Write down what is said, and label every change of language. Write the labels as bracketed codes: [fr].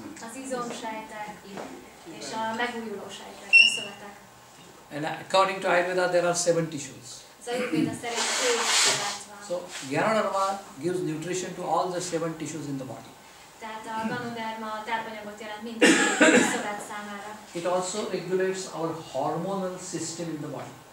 [hu] az izomsejtek és a megújuló sejtek, a szövetek. [en] And according to Ayurveda, there are 7 tissues. [hu] Az Ajurvéda szerint 7 szövet van. [en] So Ganoderma gives nutrition to all the 7 tissues in the body. [hu] Tehát a Ganoderma tápanyagot jelent minden 7 szövet számára. [en] It also regulates our hormonal system in the body.